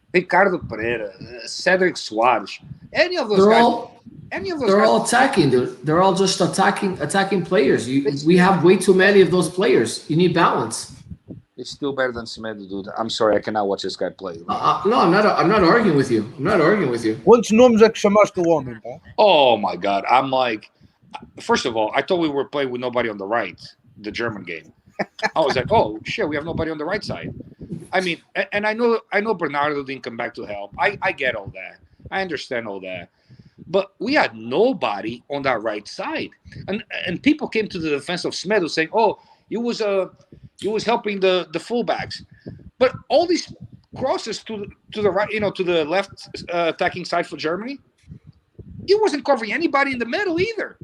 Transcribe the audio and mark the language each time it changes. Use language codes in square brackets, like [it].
[en] Ricardo Pereira, Cedric Soares, any of those They're guys. They're all attacking. They're all just attacking players. We have way too many of those players. You need balance. It's still better than Semedo, dude. I'm sorry, I cannot watch this guy play. No, I'm not arguing with you. [pt] Quantos nomes é que chamaste o homem, pá? [en] Oh my God, I'm like, first of all, I thought we were playing with nobody on the right, the German game. I was like, oh shit, we have nobody on the right side. I mean, and I know Bernardo didn't come back to help. I get all that. I understand all that. But we had nobody on that right side, and people came to the defense of Semedo saying, "Oh, he was helping the fullbacks," but all these crosses to the right, to the left attacking side for Germany, he wasn't covering anybody in the middle either.